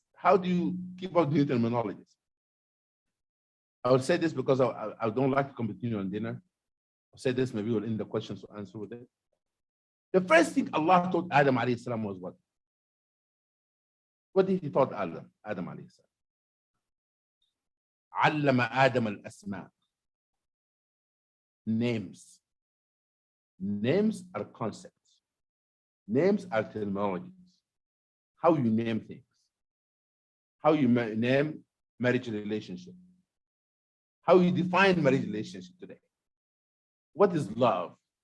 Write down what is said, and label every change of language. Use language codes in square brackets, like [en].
[en] How do you keep up new terminologies? I will say this because I don't like to continue on dinner. I'll say this, maybe we'll end the questions to answer with it. The first thing Allah taught Adam alayhi salam was what? What did he taught Adam alayhi salam? [ar] علم آدم الأسماء. Names. [en] Names are concepts. Names are terminologies. How you name things. How you name marriage relationship. How you define marriage relationship today. What is love?